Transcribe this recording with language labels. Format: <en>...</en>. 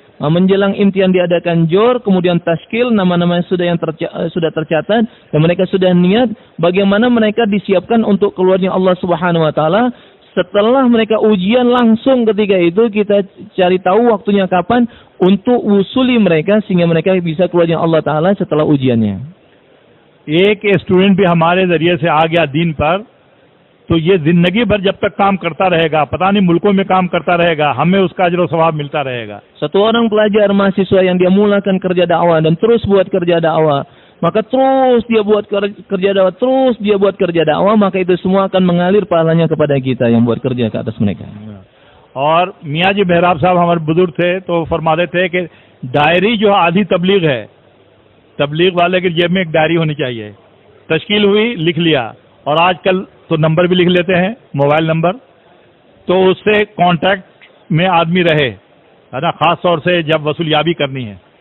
<id>Menjelang imtihan diadakan jor, kemudian tashkil, nama-nama sudah tercatat, dan mereka sudah niat bagaimana mereka disiapkan untuk keluarnya Allah Subhanahu wa taala. Setelah mereka ujian langsung ketika itu kita cari tahu waktunya kapan untuk usuli mereka, sehingga mereka bisa keluarnya Allah Taala setelah ujiannya.</id> <hi>एक student भी हमारे जरिए से आ गया दीन पर, तो ये जिंदगी भर जब तक काम करता रहेगा, पता नहीं मुल्कों में काम करता रहेगा, हमें उसका अजर सवाब मिलता रहेगा.</hi> <id>Satu orang pelajar mahasiswa yang dia mulakan kerja dakwah dan terus buat kerja dakwah, maka terus dia buat kerja dakwah, terus dia buat kerja dakwah, maka itu semua akan mengalir pahalanya kepada kita yang buat kerja ke atas mereka.</id> <hi>और मियाँ जी मेहराब साहब हमारे बुजुर्ग थे, तो फरमाते थे कि डायरी जो आधी तबलीग है, तबलीग वाले की जेब में एक डायरी होनी चाहिए. तश्कील हुई, लिख लिया, और आजकल तो नंबर भी लिख लेते हैं, मोबाइल नंबर, तो उससे कांटेक्ट में आदमी रहे, है ना, खास तौर से जब वसूलियाबी करनी है.</hi>